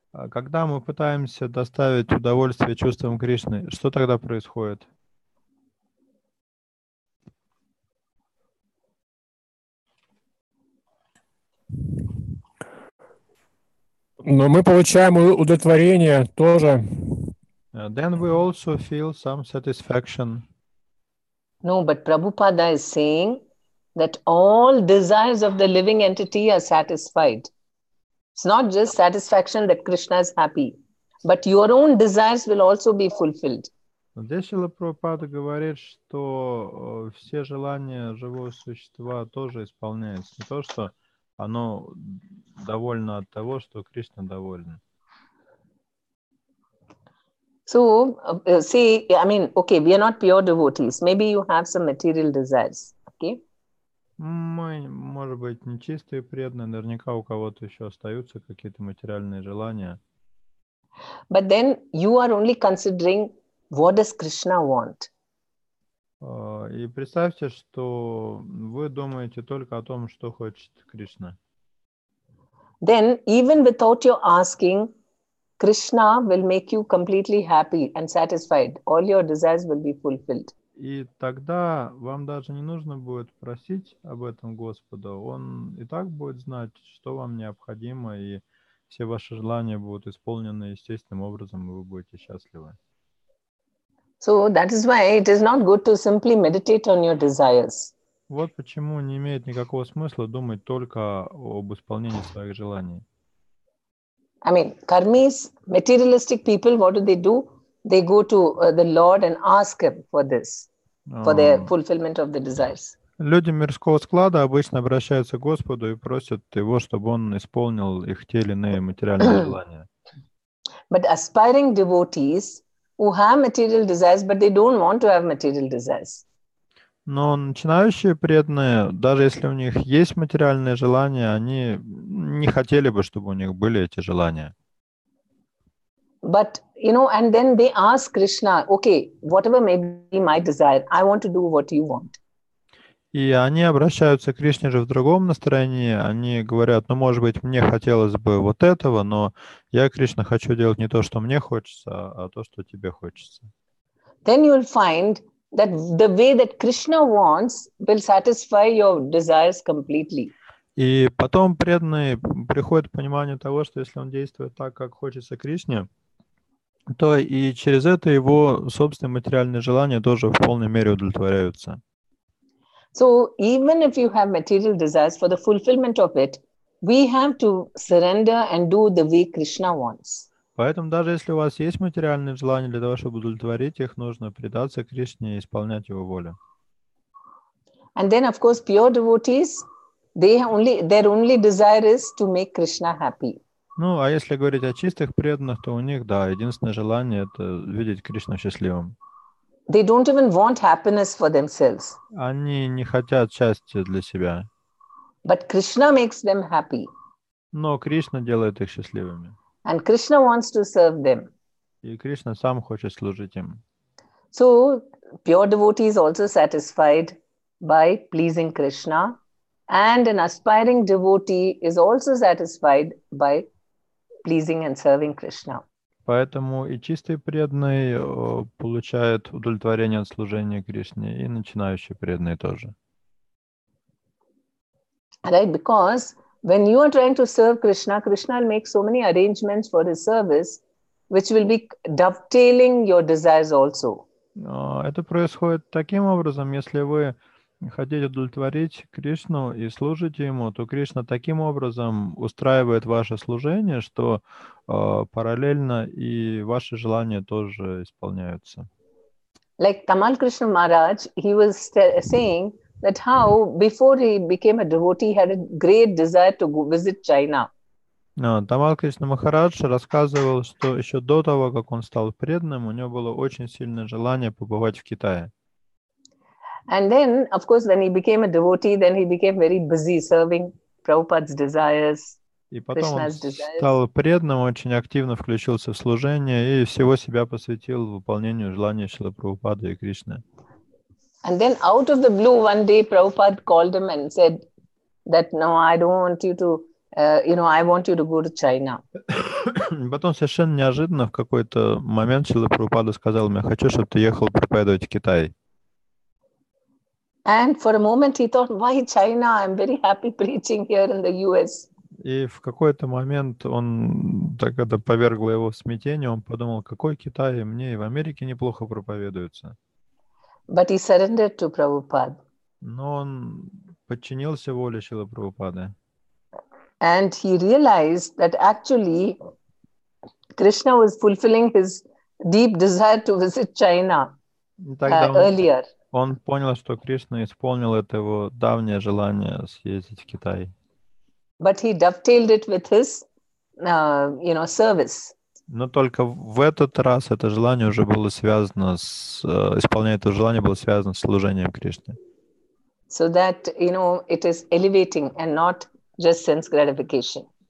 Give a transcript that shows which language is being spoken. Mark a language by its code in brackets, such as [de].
[ru] Когда мы пытаемся доставить удовольствие чувствам Кришны, что тогда происходит? Но мы получаем удовлетворение тоже. [en] Then we also feel some satisfaction. No, but Prabhupada is saying that all desires of the living entity are satisfied. It's not just satisfaction that Krishna is happy, but your own desires will also be fulfilled. [ru] Здесь Шрила Прабхупада говорит, что все желания живого существа тоже исполняются. Не то, что оно довольно от того, что Кришна доволен. [en] So, say, I mean, okay, we are not pure devotees. Maybe you have some material desires, okay? [ru] Мы, может быть, нечистые преданные, наверняка у кого-то еще остаются какие-то материальные желания. [en] But then you are only considering what does Krishna want. [ru] И представьте, что вы думаете только о том, что хочет Кришна. [en] Then, even without your asking, Krishna will make you completely happy and satisfied. All your desires will be fulfilled. [ru] И тогда вам даже не нужно будет просить об этом Господа. Он и так будет знать, что вам необходимо, и все ваши желания будут исполнены естественным образом, и вы будете счастливы. [en] So that is why it is not good to simply meditate on your desires. [ru] Вот почему не имеет никакого смысла думать только об исполнении своих желаний. [en] I mean, karmis, materialistic people, what do? They go to the Lord and ask him for this, for the fulfillment of the desires. [ru] Люди мирского склада обычно обращаются к Господу и просят Его, чтобы Он исполнил их те или иные материальные желания. [en] But aspiring devotees who have material desires, but they don't want to have material desires. [ru] Но начинающие преданные, даже если у них есть материальные желания, они не хотели бы, чтобы у них были эти желания. [en] But, and then they ask Krishna, okay, whatever may be my desire, I want to do what you want. [ru] И они обращаются к Кришне же в другом настроении. Они говорят, может быть, мне хотелось бы вот этого, но я, Кришна, хочу делать не то, что мне хочется, а то, что тебе хочется. [en] Then you'll find that the way that Krishna wants will satisfy your desires completely. [ru] И потом преданный приходит к пониманию того, что если он действует так, как хочется Кришне, то и через это его собственные материальные желания тоже в полной мере удовлетворяются. [en] So even if you have material desires, for the fulfillment of it, we have to surrender and do the way Krishna wants. [ru] Поэтому даже если у вас есть материальные желания, для того, чтобы удовлетворить их, нужно предаться Кришне и исполнять его волю. [en] And then, of course, pure devotees, their only desire is to make Krishna happy. [ru] Ну, а если говорить о чистых преданных, то у них, да, единственное желание — это видеть Кришну счастливым. [en] They don't even want happiness for themselves. [ru] Они не хотят счастья для себя. [en] But Krishna makes them happy. [ru] Но Кришна делает их счастливыми. [en] And Krishna wants to serve them. [ru] И Кришна сам хочет служить им. [en] So pure devotee is also satisfied by pleasing Krishna, and an aspiring devotee is also satisfied by pleasing and serving Krishna. [ru] Поэтому и чистый преданный получает удовлетворение от служения Кришне, и начинающий преданный тоже. [en] Right? Because when you are trying to serve Krishna, Krishna will make so many arrangements for his service, which will be dovetailing your desires also. [ru] Это происходит таким образом, если вы хотите удовлетворить Кришну и служите Ему, то Кришна таким образом устраивает ваше служение, что параллельно и ваши желания тоже исполняются. [en] Like Tamal Krishna Maharaj, he was saying that how before he became a devotee, he had a great desire to go visit China. [ru] Тамал Кришна Махарадж рассказывал, что еще до того, как он стал преданным, у него было очень сильное желание побывать в Китае. [en] And then, of course, when he became a devotee, then he became very busy serving Prabhupada's desires, [ru] И потом он [en] Krishna's desires. [ru] стал преданным, очень активно включился в служение и всего себя посвятил выполнению желаний Шрилы Прабхупады и Кришны. [en] And then out of the blue, one day Prabhupada called him and said that, no, I don't want you to, I want you to go to China. [ru] Потом совершенно неожиданно в какой-то момент Шрила Прабхупада сказал мне: хочу, чтобы ты ехал проповедовать в Китай. [en] And for a moment he thought, why China? I'm very happy preaching here in the US. [ru] И в какой-то момент так это повергло его в смятение, он подумал, какой Китай, мне и в Америке неплохо проповедуется. [en] But he surrendered to Prabhupada. [ru] Но он подчинился воле Шрилы Прабхупады. [en] And he realized that actually Krishna was fulfilling his deep desire to visit China earlier. [ru] Он понял, что Кришна исполнил это его давнее желание съездить в Китай. [en] But he dovetailed it with his, service. [ru] Но только в этот раз это желание уже было связано исполнение этого желания было связано с служением Кришне. [en] So that, it is elevating and not just sense gratification.